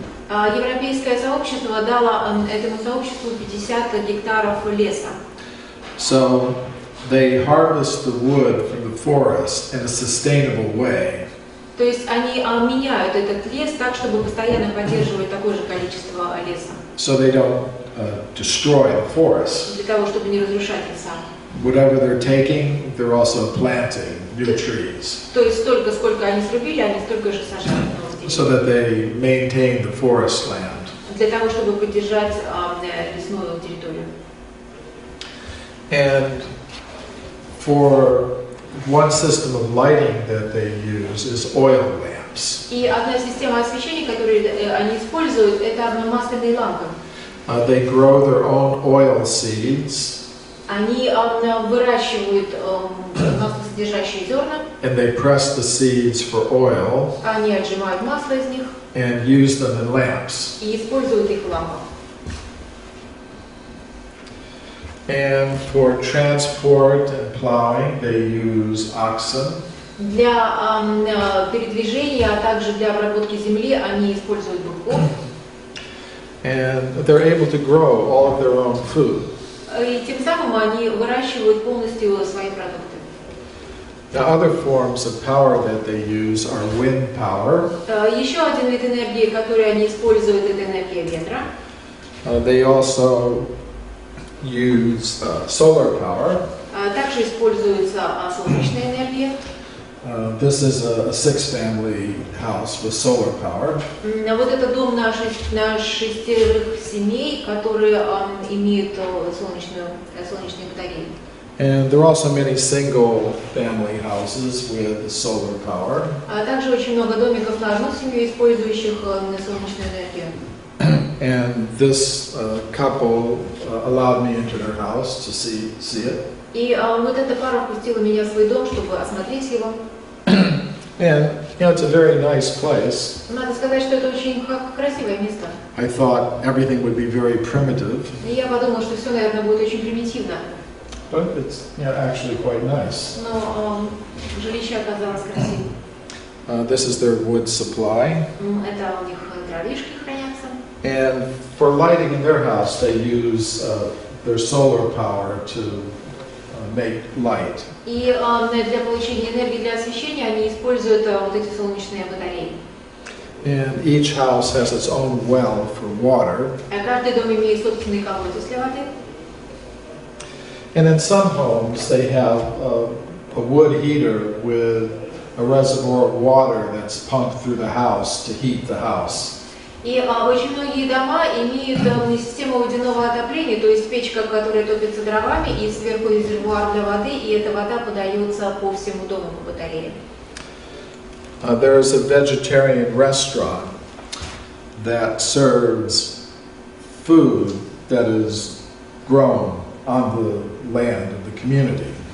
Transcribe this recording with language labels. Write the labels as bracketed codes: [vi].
[ru] Европейское сообщество дало этому сообществу 50 гектаров леса. [en] So they harvest the wood from the forest in a sustainable way. [ru] То есть они меняют этот лес так, чтобы постоянно поддерживать такое же количество леса. [en] So they don't destroy the forest. [ru] Для того, чтобы не разрушать леса. [en] Whatever they're taking, they're also planting new trees. [ru] То есть столько, сколько они срубили, они столько же сажают новых деревьев. [en] So that they maintain the forest land. [ru] Для того, чтобы поддержать лесную территорию. [en] And for one system of lighting that they use is oil lamps. [ru] И одна система освещения, которую они используют, это масляные лампы. [en] They grow their own oil seeds. [ru] Они выращивают маслосодержащие зерна. [en] And they press the seeds for oil. [ru] Они отжимают масло из них. [en] And use them in lamps. [ru] И используют их в лампах. [en] And for transport and plowing, they use oxen. [ru] Для передвижения, а также для обработки земли они используют быков. [en] And they're able to grow all of their own food. [ru] И тем самым они выращивают полностью свои продукты. [en] Now, other forms of power that they use are wind power. [ru] Еще один вид энергии, который они используют, это энергия ветра. [en] They also use solar power. [ru] Также используется солнечная энергия. [en] This is a six-family house with solar power. [ru] Вот это дом на шестерых семей, которые имеют солнечные батареи. [en] And there are also many single-family houses with solar power. [ru] Также очень много домиков на одну семью, использующих солнечную энергию. [en] And this couple allowed me into their house to see it. [ru] И вот эта пара впустила меня в свой дом, чтобы осмотреть его. [en] And you know, it's a very nice place. [ru] Надо сказать, что это очень красивое место. [en] I thought everything would be very primitive. [ru] И я подумала, что все, наверное, будет очень примитивно. [en] But it's actually quite nice. [ru] Но жилище оказалось красивым. [en] This is their wood supply. [ru] Это у них дровишки хранятся. [en] And for lighting in their house, they use their solar power to make light. [ru] И для получения энергии для освещения они используют вот эти солнечные батареи. [en] And each house has its own well for water. [ru] Каждый дом имеет собственный колодец для воды. [en] And in some homes, they have a wood heater with a reservoir of water that's pumped through the house to heat the house. [ru] И очень многие дома имеют систему водяного отопления, то есть печка, которая топится дровами, и сверху резервуар для воды, и эта вода подается по всему дому по батарее. [en] There is a vegetarian restaurant that serves food that is grown on the land of the community.